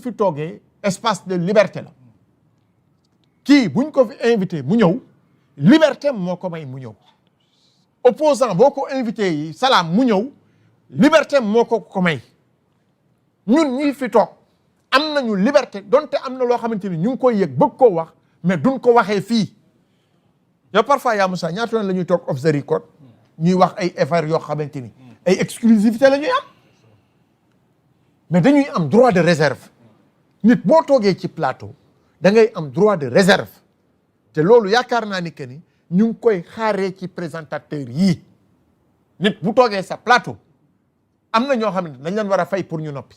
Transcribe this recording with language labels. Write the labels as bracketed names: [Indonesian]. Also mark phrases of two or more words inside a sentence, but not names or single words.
[Wolof] fi toogee [French] espace de liberté [Wolof] la kii buñ ko fi invité mu ñëw liberté moo ko may mu ñëw opposant boo ko invité yi salaam mu ñëw liberté moo ko may ñun ñii fi toog am nañu liberté donte am na loo xamante ni ñu ngi koy yëg bëgg koo wax mais duñ ko waxee fii yow parfois yaa Moussa ñaata yoon la ñuy toog [English] off the record [Wolof] ñuy wax ay affaires yoo xamante ni ay exclusivité la ñuy am mais dañuy am [French] droit de réserve [Wolof] nit boo toogee ci plateau da ngay am [French] droit de réserve [Wolof] te loolu yaakaar naa ni que ni ñu ngi koy xaaree ci présentateur yii nit bu toogee sa plateau am na ñoo xam ne dañ leen war a fay pour ñu noppi